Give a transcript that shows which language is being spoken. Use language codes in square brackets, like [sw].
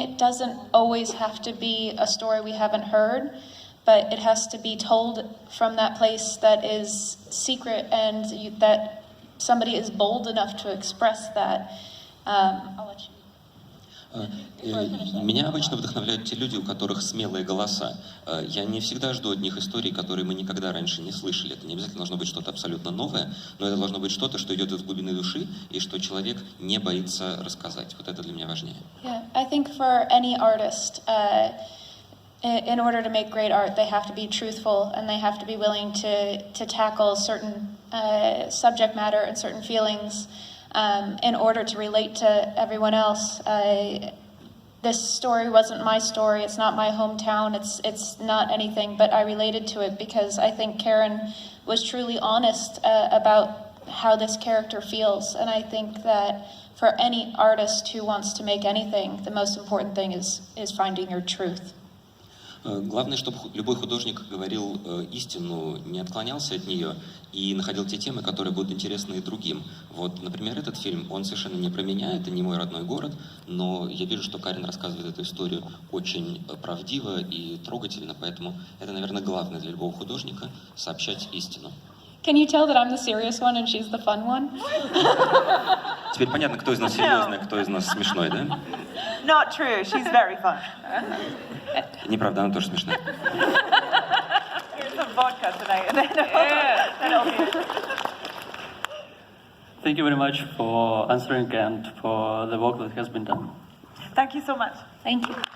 [en] It doesn't always have to be a story we haven't heard, but it has to be told from that place that is secret and that somebody is bold enough to express that. I'll let you. [ru] Меня обычно вдохновляют те люди, у которых смелые голоса. Я не всегда жду от них историй, которые мы никогда раньше не слышали. Это не обязательно должно быть что-то абсолютно новое, но это должно быть что-то, что идет из глубины души, и что человек не боится рассказать. Вот это для меня важнее. [en] Yeah, I think for any artist, in order to make great art, they have to be truthful and they have to be willing to tackle certain subject matter and certain feelings. In order to relate to everyone else. This story wasn't my story, it's not my hometown, it's not anything, but I related to it because I think Karen was truly honest about how this character feels, and I think that for any artist who wants to make anything, the most important thing is finding your truth. [ru] Главное, чтобы любой художник говорил истину, не отклонялся от нее и находил те темы, которые будут интересны и другим. Вот, например, этот фильм, он совершенно не про меня, это не мой родной город, но я вижу, что Карен рассказывает эту историю очень правдиво и трогательно, поэтому это, наверное, главное для любого художника — сообщать истину. [en] Can you tell that I'm the serious one and she's the fun one? [ru] Теперь понятно, кто из нас серьезный, кто из нас смешной, да? [en] Not true, she's very fun. [ru] Неправда, она тоже смешная. [en] Here's some vodka tonight, and then it'll be... Thank you very much for answering and for the work that has been done. Thank you so much. Thank you.